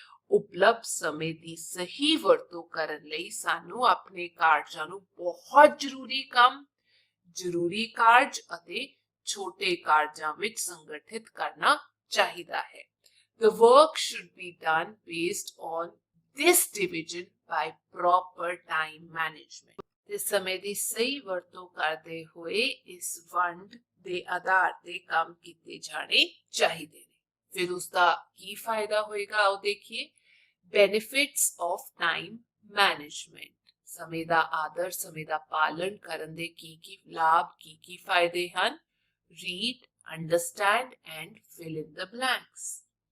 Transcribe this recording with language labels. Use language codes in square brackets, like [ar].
[pa] ਉਪਲਬਧ ਸਮੇਂ ਦੀ ਸਹੀ ਵਰਤੋਂ ਕਰਨ ਲਈ ਸਾਨੂੰ ਆਪਣੇ ਕਾਰਜਾਂ ਨੂੰ ਬਹੁਤ ਜ਼ਰੂਰੀ ਕੰਮ, ਜ਼ਰੂਰੀ ਕਾਰਜ ਅਤੇ ਛੋਟੇ ਕਾਰਜਾਂ ਵਿੱਚ ਸੰਗਠਿਤ ਕਰਨਾ ਚਾਹੀਦਾ ਹੈ। [en] The work should be done based on this division by proper time management। [pa] ਤੇ ਸਮੇਂ ਦੀ ਸਹੀ ਵਰਤੋਂ ਕਰਦੇ ਹੋਏ ਇਸ ਵੰਡ ਦੇ ਆਧਾਰ ਤੇ ਕੰਮ ਕੀਤੇ ਜਾਣੇ ਚਾਹੀਦੇ ਨੇ। ਫਿਰ ਉਸ ਦਾ ਕੀ ਫਾਇਦਾ ਹੋਏਗਾ, ਆਓ ਦੇਖੀਏ। [en] Benefits of time management, [pa] ਸਮੇਂ ਦਾ ਆਦਰ, ਸਮੇਂ ਦਾ ਪਾਲਣ ਕਰਨ ਦੇ ਕੀ ਲਾਭ, ਕੀ ਫਾਇਦੇ ਹਨ। [en] Read, understand and fill in the blanks।